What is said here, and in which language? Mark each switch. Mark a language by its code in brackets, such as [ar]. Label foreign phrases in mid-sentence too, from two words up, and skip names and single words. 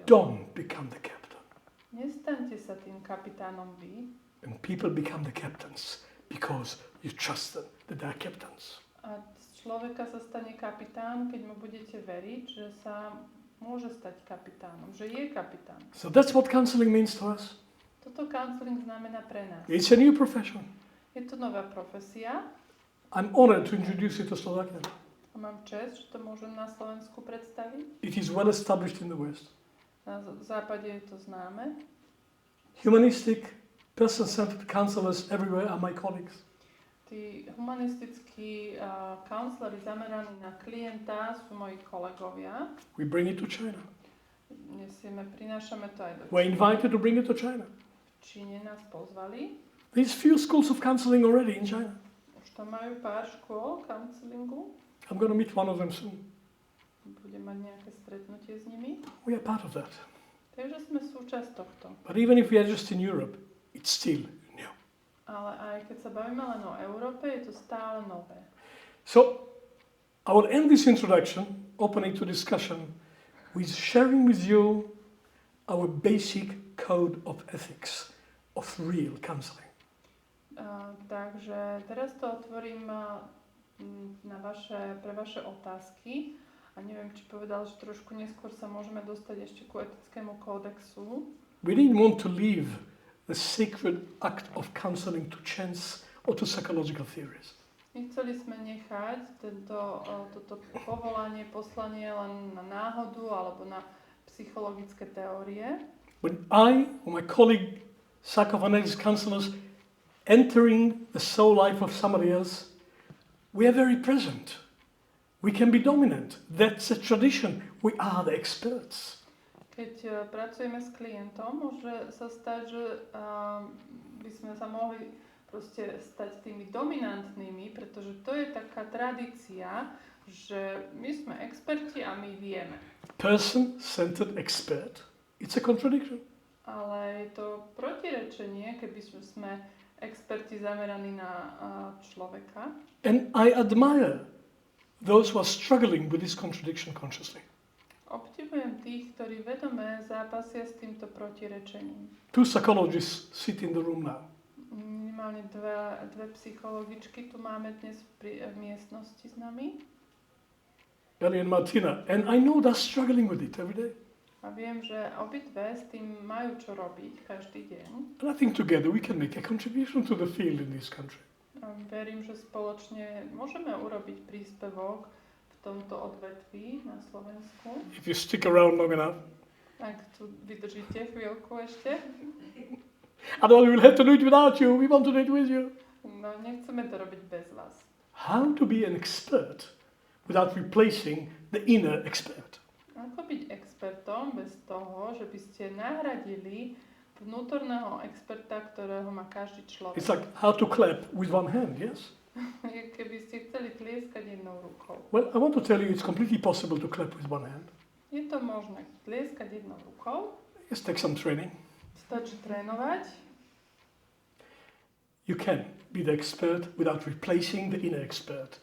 [en] Don't become the captain. [sk] Nestaňte sa tým kapitánom vy. [en] And people become the captains because you trust them that they are captains. [sk] A z človeka sa stane kapitán, keď mu budete veriť, že sa môže stať kapitánom, že je kapitán. [en] So that's what counseling means to us. [sk] Toto counseling znamená pre nás. [en] It's a new profession. [sk] Je to nová profesia [en] I'm honored to introduce you to Slovakia. [sk] a mám čest, že to môžem na Slovensku predstaviť. [en] It is well established in the West. [sk] Na západe je to známe. [en] Humanistic, person-centered counselors everywhere are my colleagues. [sk] Tí humanistickí counseleri zameraní na klienta sú moji kolegovia. [en] We bring it to China. [sk] Prinášame to aj do [en] We're invited to bring it to China. [sk] V Číne nás pozvali. [en] There's few schools of counseling already in China. [sk] Už tam majú pár škôl counselingu. [en] I'm going to meet one of them soon. [sk] Budem mať nejaké stretnutie s nimi. [en] We are part of that. [sk] Takže sme súčasť tohto. [en] But even if we are just in Europe, it's still new. [sk] Ale aj keď sa bavíme len o Európe, je to stále nové. [en] So, I will end this introduction, opening to discussion, with sharing with you our basic code of ethics of real counseling. [sk] Takže teraz to otvorím pre vaše otázky. A neviem, či povedal, že trošku neskôr sa môžeme dostať ešte ku etickému kódexu. [en] We didn't want to leave the sacred act of counseling to chance or to psychological theories. [sk] Nechceli sme nechať toto povolanie, poslanie len na náhodu alebo na psychologické teórie. [en] When I or my colleague psychophonetics counselors entering the soul life of somebody else, we are very present. We can be dominant. That's a tradition. We are the experts. [sk] Keď pracujeme s klientom, môže sa stať, že by sme sa mohli proste stať tými dominantnými, pretože to je taká tradícia, že my sme experti a my vieme. [en] Person-centered expert. It's a contradiction. [sk] Ale je to protirečenie, keby sme experti zameraní na človeka. [en] And I admire those who are struggling with this contradiction consciously. [sk] Obdivujem tých, ktorí vedome zápasia s týmto protirečením. [en] Two psychologists sit in the room now. [sk] Minimálne dve psychologičky tu máme dnes v miestnosti s nami. [en] Gary and Martina. And I know they're struggling with it every day. [sk] A viem, že obidve s tým majú čo robiť každý deň. [en] And I think together we can make a contribution to the field in this country. [sk] A verím, že spoločne môžeme urobiť príspevok v tomto odvetví na Slovensku. [en] If you stick around long enough. [sk] Ak tu vydržíte chvíľku ešte. [en] Otherwise we will have to do it without you. We want to do it with you. [sk] No, nechceme to robiť bez vás. [en] How to be an expert without replacing the inner expert. [sk] Ako byť expertom bez toho, že by ste nahradili vnútorného experta, ktorého má každý človek. [en] It's like how to clap with one hand, yes? [sk] Keby ste chceli tlieskať jednou rukou. [en] Well, I want to tell you it's completely possible to clap with one hand. [sk] Je to možné tlieskať jednou rukou. [en] Just take some training. [sk] Stačí trénovať. [en] You can be the expert without replacing the inner expert.